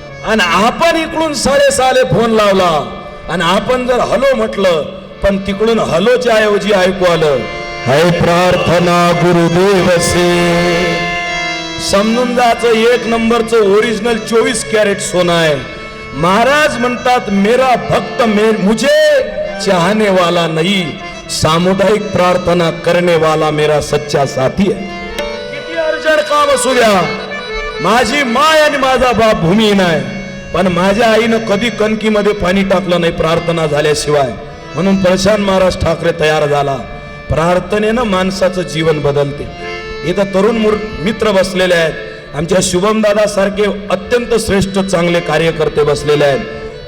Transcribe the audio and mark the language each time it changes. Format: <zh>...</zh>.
<mr>आणि आपण इकडून 6:30 फोन लावला आणि आपण जर हॅलो म्हटलं पण तिकडून हॅलोच्या ऐवजी ऐकू आलं</mr> <hi>हाय प्रार्थना गुरुदेव से,</hi> <mr>समजून जायचं 1 नंबरचं ओरिजिनल 24 कॅरेट सोनं आहे. महाराज म्हणतात</mr> <hi>मेरा भक्त मुझे चाहने वाला नहीं, सामुदायिक प्रार्थना करने वाला मेरा सच्चा साथी है.</hi> <mr>किती अर्जंट काम असू द्या, माझी माय आणि माझा बाप भूमिहीन आहे, पण माझ्या आईनं कधी कणकीमध्ये पाणी टाकलं नाही प्रार्थना झाल्याशिवाय. म्हणून प्रशांत महाराज ठाकरे तयार झाला. प्रार्थनेनं माणसाचं जीवन बदलते. इथं तरुण मित्र बसलेले आहेत, आमच्या शुभम दादा सारखे अत्यंत श्रेष्ठ चांगले कार्यकर्ते बसलेले आहेत.</mr>